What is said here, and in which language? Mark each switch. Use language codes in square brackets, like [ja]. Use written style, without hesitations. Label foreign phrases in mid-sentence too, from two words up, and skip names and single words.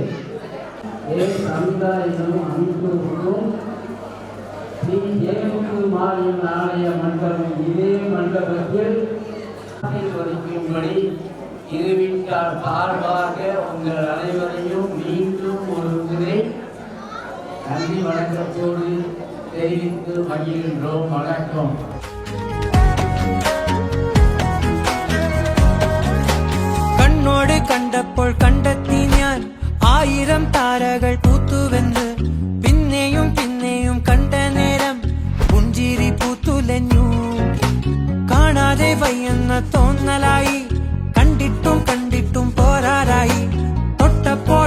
[ta] சமுதாயம் அமைப்புக்கும் ஸ்ரீ ஜெயமுத்து மாரியம்மன் ஆலய மண்டபம் இதே மண்டபத்தில் வதிக்கும்படி இருவிட்டார் சார்பாக உங்கள் அனைவரையும் மீண்டும் ஒரு முறை நன்றி வணக்கத்தோடு தெரிவித்து மகிழ்கின்றோம். வணக்கம். [ml] കണ്ടപ്പോൾ കണ്ടെത്തി ഞാൻ 1000 താരകൾ പൂത്തുവെന്ന് പിന്നെയും പിന്നെയും കണ്ട നേരം പുഞ്ചിരി പൂത്തുലഞ്ഞു കാണാതെ വയ്യെന്ന തോന്നലായി കണ്ടിട്ടും കണ്ടിട്ടും പോരാറായി തൊട്ടപ്പോൾ